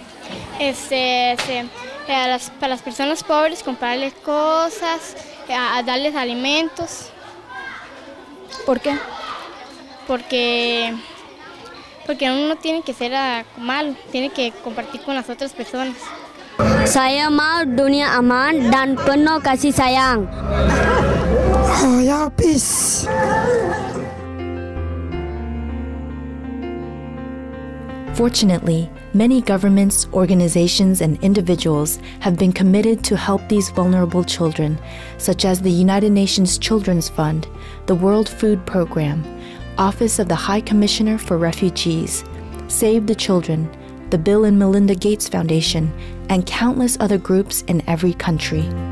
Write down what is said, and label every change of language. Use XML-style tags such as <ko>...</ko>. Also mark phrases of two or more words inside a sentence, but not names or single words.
<es>Para las personas pobres, comprarles cosas, a darles alimentos. ¿Por qué? Porque uno tiene que ser malo, tiene que compartir con las otras personas.</es> <id>Saya mau dunia aman dan penuh kasih sayang. Ya peace.</id> <en>Fortunately, many governments, organizations, and individuals have been committed to help these vulnerable children, such as the United Nations Children's Fund, the World Food Program, Office of the High Commissioner for Refugees, Save the Children, the Bill and Melinda Gates Foundation, and countless other groups in every country.</en>